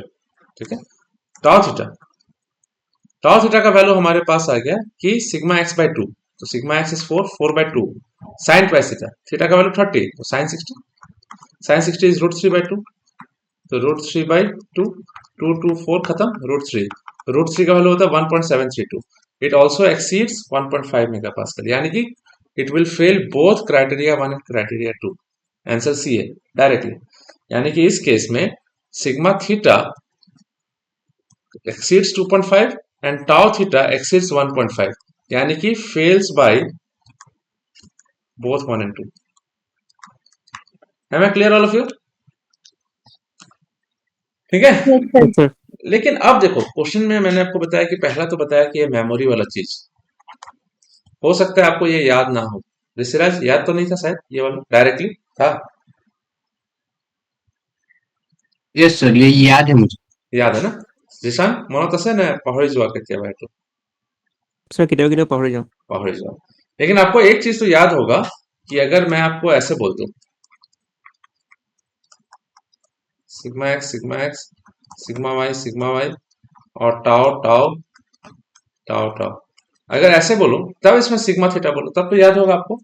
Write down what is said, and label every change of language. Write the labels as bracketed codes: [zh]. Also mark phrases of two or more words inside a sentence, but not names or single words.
[hi] ठीक है, [en] tau theta [hi] का वैल्यू हमारे पास आ गया कि [en] sigma x by 2, [hi] तो [en] sigma x is 4/2 sine twice theta, [hi] थीटा का वैल्यू 30, तो [en] sine 60 is root 3/2, [hi] तो रूट 3/2, 2 2 4 खत्म, रूट 3 का वैल्यू होता है 1.732, [en] it also exceeds 1.5 mega pascal, [hi] यानी कि [en] it will fail both criteria 1 and criteria 2, answer C [hi] है डायरेक्टली। यानी कि इस केस में [en] sigma theta exceeds 2.5 and tau theta exceeds 1.5, यानी कि fails by both 1 and 2. Am I clear all of you? [hi] ठीक है, [en] Yes, sir. Yes, sir. [hi] लेकिन अब देखो क्वेश्चन में मैंने आपको बताया कि पहला तो बताया कि ये मेमोरी वाला चीज हो सकता है आपको ये याद ना हो। ऋषिराज याद तो नहीं था शायद ये वाला डायरेक्टली था? [en] yes sir, [hi] ये याद है मुझे। याद है ना? [as] জিশান মনত আছে নে পাহৰি যোৱা কেতিয়াবা এইটো? স্যার কেতিয়াবা কেতিয়াবা পাহৰি যাওঁ। [hi] पाहरी जाओ। लेकिन आपको एक चीज तो याद होगा कि अगर मैं आपको ऐसे बोल दूं [en] sigma x sigma y [hi] और टाओ टाओ टाओ टाओ, अगर ऐसे बोलो तब इसमें [en] sigma theta [hi] बोलो तब तो याद होगा आपको।